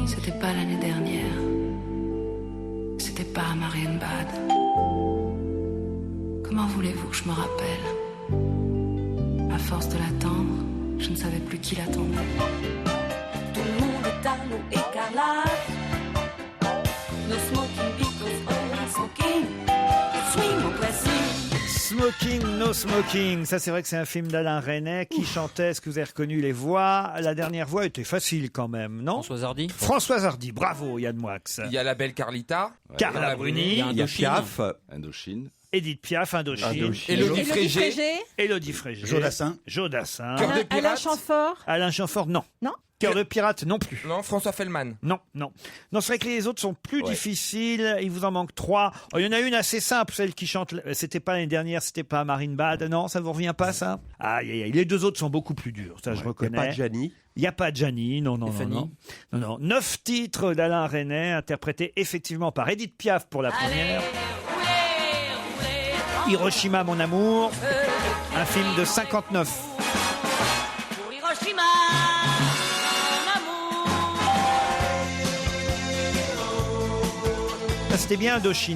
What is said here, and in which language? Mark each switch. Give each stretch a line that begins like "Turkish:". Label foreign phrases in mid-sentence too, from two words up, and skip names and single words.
French: C'était pas l'année dernière. C'était pas à Marienbad. Comment voulez-vous que je me rappelle? À force de l'attendre, je ne savais plus qui l'attendait. Tout le monde est à l'eau écarlate.
English: No smoking because always smoking.
French: Swing au classique.
English: Smoking, no smoking.
French: Ça, c'est vrai que c'est un film d'Alain Resnais. Qui chantait? Est-ce que vous avez reconnu les voix? La dernière voix était facile quand même, non? Françoise Hardy. Françoise Hardy. Bravo, Yann Moix. Il y a la belle Carlita. Carla Bruni. Il y a Piaf, Indochine. Édith Piaf, Indochine. Élodie Frégé. Élodie Frégé. Jodassin. Jodassin. Cœur de Alain pirate. Chamfort. Alain Chamfort, non. Non. Cœur de pirate, non plus. Non, François Fellman. Non, non. Non, c'est vrai que les autres sont plus difficiles. Il vous en manque 3. Oh, il y en a une assez simple, celle qui chante. C'était pas l'année dernière, c'était pas Marine Bad. Non, ça vous revient pas, ça? Aïe, aïe, aïe. Les deux autres sont beaucoup plus durs. Ça, je reconnais. Il n'y a pas de Gianni. Il n'y a pas de Gianni, non, non, non, non. Non, non. 9 titres d'Alain Resnais, interprétés effectivement par Édith Piaf pour la première. Hiroshima, mon amour. Un film de 59. Pour Hiroshima, mon amour. Ah, c'était bien Indochine.